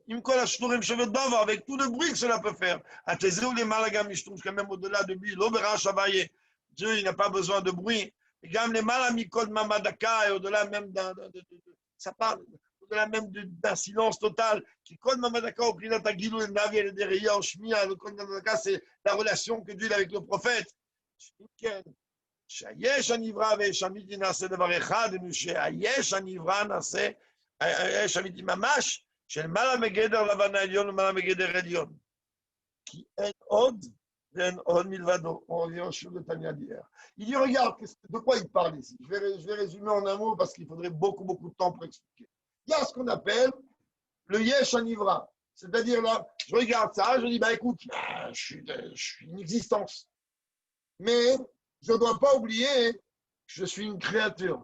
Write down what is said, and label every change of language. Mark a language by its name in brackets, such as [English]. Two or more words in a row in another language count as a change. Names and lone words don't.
[French] Avec tout le bruit que cela peut faire. Même au-delà de lui, Dieu, il n'a pas besoin de bruit. Et au-delà même ça parle, au-delà même d'un silence total. C'est la relation que Dieu a avec le prophète. [Hebrew] שהיש הנברא ויש אמיתי נעשה דבר אחד, שהיש הנברא נעשה, היש אמיתי ממש, שלמעלה מגדר לבן העליון ומעלה מגדר עליון. כי אין עוד ואין עוד מלבדו. [French] On revient au chou de Tania d'hier. Il dit, regarde, de quoi il parle ici. Je vais résumer en un mot parce qu'il faudrait beaucoup de temps pour expliquer. Il y a ce qu'on appelle le [Hebrew] יש הנברא. [French] C'est-à-dire là, je regarde ça, je dis, bah écoute, je suis une existence. Mais je ne dois pas oublier que je suis une créature.